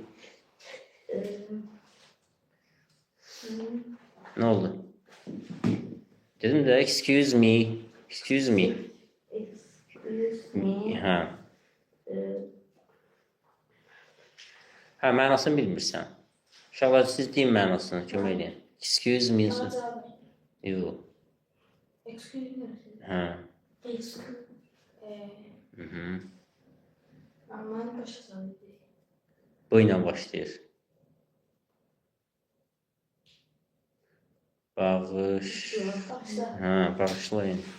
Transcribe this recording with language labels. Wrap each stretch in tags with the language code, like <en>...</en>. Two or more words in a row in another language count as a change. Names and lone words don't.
<az>Nə oldu? Dedim də</az> <en>excuse me.</en> <az>Hə. Hə, mənasını bilmirsən. Uşaqlar siz deyin mənasını, kömək edin.</az> <en>Excuse me.</en> <az>Yox.</az> <en>excuse me,</en> <az>Hə. Aman başa Bu ilə başlayır. Bağışlayın.</az>